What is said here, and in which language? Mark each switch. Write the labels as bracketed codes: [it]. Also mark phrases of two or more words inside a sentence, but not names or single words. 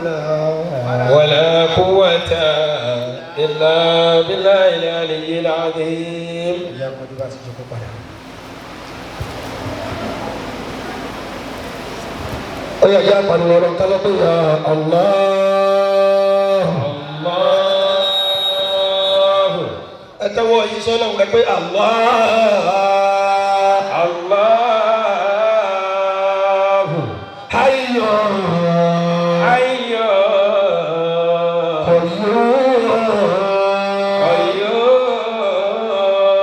[ar] ولا قوة إلا بالله العلي العظيم. [yo] Oya ya pariwo ọ̀rọ̀ ká lọ́pọ̀ [ar] يا الله. [yo] Allah. Ẹ tẹ́wọ́ yìí sọ́nà ń pẹ́ Allah. Allah. [ar] Hayyo. Hayyo. Qayyum.